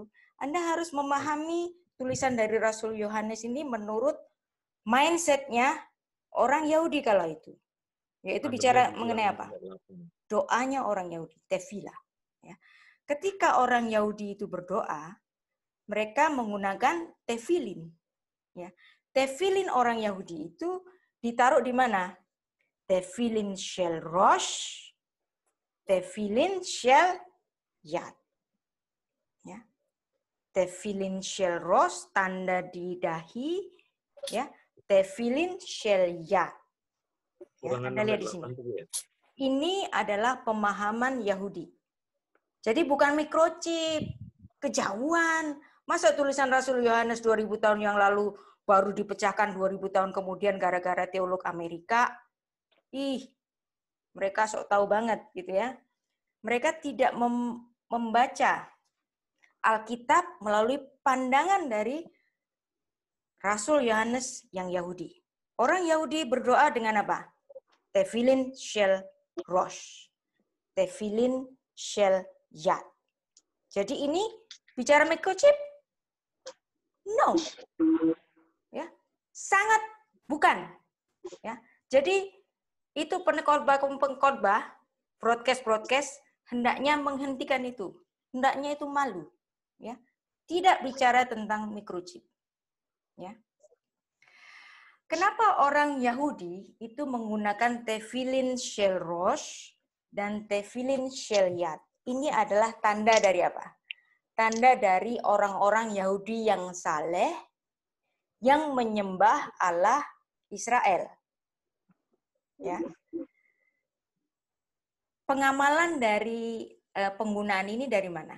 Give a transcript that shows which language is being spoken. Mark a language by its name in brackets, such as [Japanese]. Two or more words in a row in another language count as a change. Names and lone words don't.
[Indonesian] Anda harus memahami tulisan dari Rasul Yohanes ini menurut mindsetnya orang Yahudi kala itu, yaitu bicara mengenai apa? Doanya orang Yahudi, tefillah. Ya. Ketika orang Yahudi itu berdoa, mereka menggunakan tefilin. Ya. Tefilin orang Yahudi itu ditaruh di mana? [Hebrew] תפילין של ראש, תפילין של יד. Ya. תפילין של ראש, [Indonesian] tanda di dahi, ya. [Hebrew] תפילין של יד. [Indonesian] Ya, Anda lihat di sini. Ini adalah pemahaman Yahudi. Jadi bukan microchip, kejauhan. Masa tulisan Rasul Yohanes 2000 tahun yang lalu baru dipecahkan 2000 tahun kemudian gara-gara teolog Amerika? Mereka sok tahu banget gitu ya. Mereka tidak membaca Alkitab melalui pandangan dari Rasul Yohanes yang Yahudi. Orang Yahudi berdoa dengan apa? [Hebrew] תפילין של ראש. תפילין של יד. [Indonesian] Jadi ini bicara microchip? No. Ya, sangat bukan. Ya. Jadi itu pengkhotbah, broadcast hendaknya menghentikan itu. Hendaknya itu malu, ya. Tidak bicara tentang microchip. Ya. Kenapa orang Yahudi itu menggunakan [Hebrew] תפילין של ראש [Indonesian] dan [Hebrew] תפילין של יד? [Indonesian] Ini adalah tanda dari apa? Tanda dari orang-orang Yahudi yang saleh, yang menyembah Allah Israel. Ya. Pengamalan dari penggunaan ini dari mana?